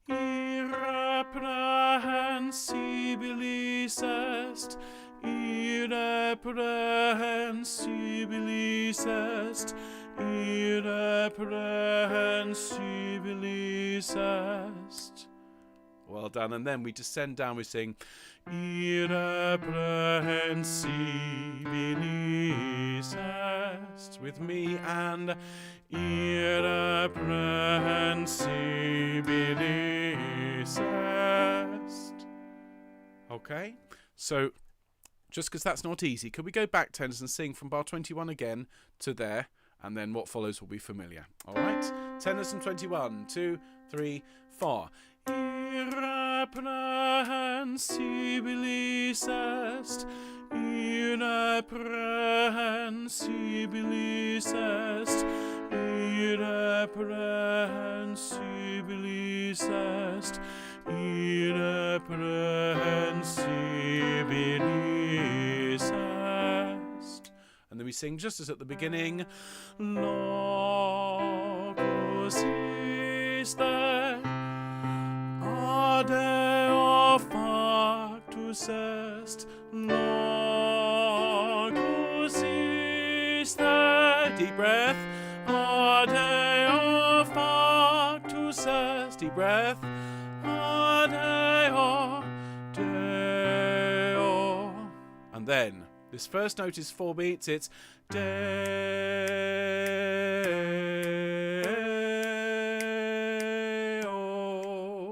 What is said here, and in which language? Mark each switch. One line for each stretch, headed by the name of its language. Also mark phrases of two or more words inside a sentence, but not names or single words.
Latin: Irreprehensibilis est, irreprehensibilis est, irreprehensibilis est.
English: Well done. And then we descend down, we sing
Latin: irreprehensibilis est
English: with me, and
Latin: irreprehensibilis est.
English: Okay, so just because that's not easy, could we go back, tenors, and sing from bar 21 again to there, and then what follows will be familiar. All right, tenors from 21. 2, 3, 4.
Latin: Irreprehensibilis est, irreprehensibilis est, irreprehensibilis est, irreprehensibilis est.
English: And then we sing just as at the beginning,
Latin: Locus Iste, adeo factus est, Locus Iste.
English: Deep breath.
Latin: Adeo factus
English: Deep breath.
Latin: Adeo, Deo.
English: And then this first note is 4 beats. It's Deo.